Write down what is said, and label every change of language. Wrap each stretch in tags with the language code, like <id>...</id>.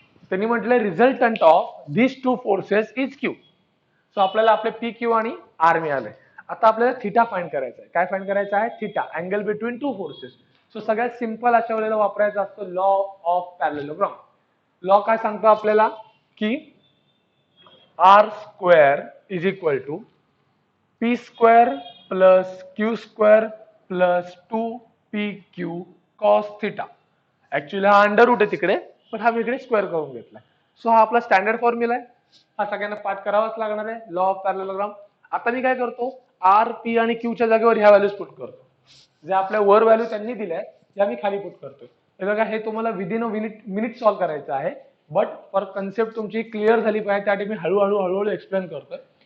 <mr>त्यांनी म्हटलंय</mr> <en>Resultant of this two forces is Q.</en> <mr>So आपल्याला आपले पी क्यू आणि आर मिळाले. आता आपल्याला थिटा फाइंड करायचा आहे. काय फाइंड करायचं आहे, theta,</mr> <en>Angle between two forces.</en> <mr>So सगळ्यात सिंपल अशा वेळेला वापरायचा असतो लॉ ऑफ पॅरलेलोग्राम. लॉ काय सांगतो आपल्याला की</mr> <en>R square is equal to p square plus q square plus 2pq cos theta.</en> <mr>Actually हा अंडर रूट आहे तिकडे, पण हा वेगळे स्क्वेअर करून घेतलाय. सो हा आपला स्टँडर्ड फॉर्म्युला आहे, हा सगळ्यांना पाठ करावाच लागणार आहे, लॉ ऑफ पॅरलेलोग्राम. आता मी काय करतो, आर पी आणि क्यूच्या जागेवर ह्या व्हॅल्यूज पुट करतो. जे आपल्या वर व्हॅल्यू त्यांनी दिल्या या मी खाली पुट करतो. हे बघा, हे तुम्हाला</mr> <en>within a minute</en> <mr>सॉल्व्ह करायचं आहे,</mr> <en>but for concept</en> <mr>तुमची क्लिअर झाली पाहिजे त्यासाठी मी हळूहळू एक्सप्लेन करतोय.</mr>